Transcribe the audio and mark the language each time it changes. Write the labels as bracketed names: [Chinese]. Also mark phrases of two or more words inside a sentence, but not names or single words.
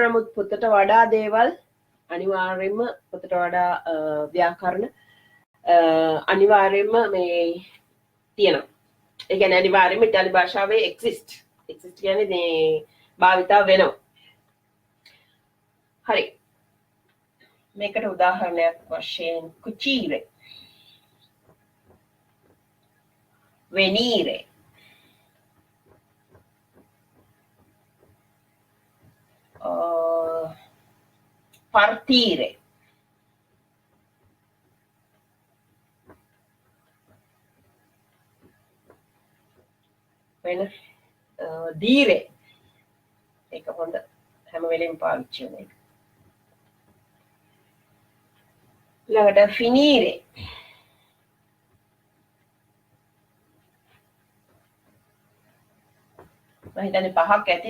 [Sinhala] නමුත් පොතට වඩා දේවල් අනිවාර්යයෙන්ම පොතට වඩා ව්‍යාකරණ අනිවාර්යයෙන්ම මේ තියෙනවා. ඒ කියන්නේ අනිවාර්යයෙන්ම ඉතාලි භාෂාවේ exist කියන්නේ මේ භාවිතා වෙනවා. හරි. මේකට උදාහරණයක් වශයෙන් කුචීරේ, [Italian] venire, partire, dire, [Sinhala] ඒක හොඳ හැම වෙලෙම පාවිච්චි වෙන එක. ඊළඟට finire, මම හිතන්නේ පහක් ඇති.